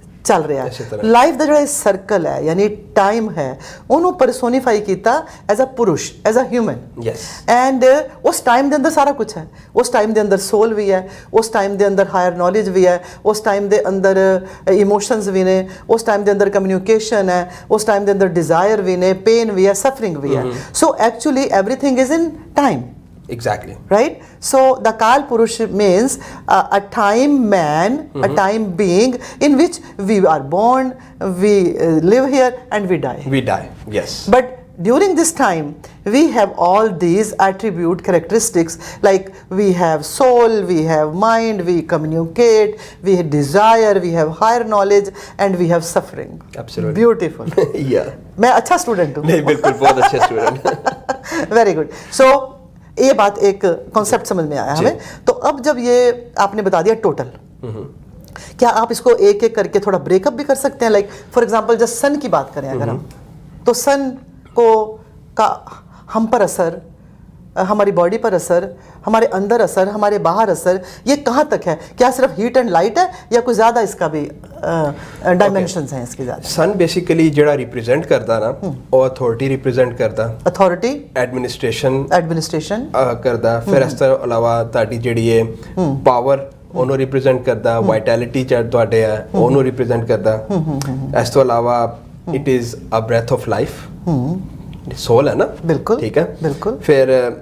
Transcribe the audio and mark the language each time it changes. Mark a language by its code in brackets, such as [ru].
[pa] ਚੱਲ ਰਿਹਾ ਹੈ ਲਾਈਫ ਦਾ ਜਿਹੜਾ ਸਰਕਲ ਹੈ ਯਾਨੀ ਟਾਈਮ ਹੈ ਉਹਨੂੰ ਪਰਸੋਨੀਫਾਈ ਕੀਤਾ [en] as a purush as a human [pa] ਐਂਡ ਉਸ ਟਾਈਮ ਦੇ ਅੰਦਰ ਸਾਰਾ ਕੁਝ ਹੈ ਉਸ ਟਾਈਮ ਦੇ ਅੰਦਰ ਸੋਲ ਵੀ ਹੈ ਉਸ ਟਾਈਮ ਦੇ ਅੰਦਰ ਹਾਇਰ ਨੌਲੇਜ ਵੀ ਹੈ ਉਸ ਟਾਈਮ ਦੇ ਅੰਦਰ ਇਮੋਸ਼ਨਸ ਵੀ ਨੇ ਉਸ ਟਾਈਮ ਦੇ ਅੰਦਰ ਕਮਿਊਨੀਕੇਸ਼ਨ ਹੈ ਉਸ ਟਾਈਮ ਦੇ ਅੰਦਰ ਡਿਜ਼ਾਇਰ ਵੀ ਨੇ ਪੇਨ ਵੀ ਹੈ ਸਫਰਿੰਗ ਵੀ ਹੈ [en] So actually everything is in time Exactly. Right? So the Kal Purush means a time man, a time being in which we are born, we live here and we die. We die, yes. But during this time, we have all these attribute characteristics like we have soul, we have mind, we communicate, we have desire, we have higher knowledge and we have suffering. Absolutely. Beautiful. Yeah. [hi] मैं अच्छा student हूँ. नहीं बिल्कुल बहुत अच्छे student. [en] Very good. [hi] So ये बात एक कॉन्सेप्ट समझ में आया हमें तो अब जब ये आपने बता दिया टोटल क्या आप इसको एक एक करके थोड़ा ब्रेकअप भी कर सकते हैं [en] like for example [hi] जब सन की बात करें अगर हम तो सन को का हम पर असर हमारी बॉडी पर असर हमारे अंदर असर हमारे बाहर असर ये कहाँ तक है क्या सिर्फ हीट एंड लाइट है या कुछ ज़्यादा इसका भी डायमेंशंस हैं इसके ज़्यादा [en] sun basically [pa] ਜਿਹੜਾ ਰਿਪਰੈਜ਼ੈਂਟ ਕਰਦਾ ਨਾ ਉਹ ਅਥਾਰਟੀ ਰਿਪਰੈਜ਼ੈਂਟ ਕਰਦਾ ਅਥਾਰਟੀ ਐਡਮਿਨਿਸਟ੍ਰੇਸ਼ਨ ਕਰਦਾ ਫਿਰ ਇਸ ਤੋਂ ਇਲਾਵਾ ਤੁਹਾਡੀ ਜਿਹੜੀ ਹੈ ਪਾਵਰ ਉਹਨੂੰ ਰਿਪਰੈਜ਼ੈਂਟ ਕਰਦਾ ਵਾਈਟੈਲਿਟੀ ਚ ਤੁਹਾਡੇ ਹੈ ਉਹਨੂੰ ਰਿਪਰੈਜ਼ੈਂਟ ਕਰਦਾ ਇਸ ਤੋਂ ਇਲਾਵਾ [en] it is a breath of life [pa] ਸੋਲ ਹੈ ਨਾ ਬਿਲਕੁਲ ਠੀਕ ਹੈ ਬਿਲਕੁਲ ਫਿਰ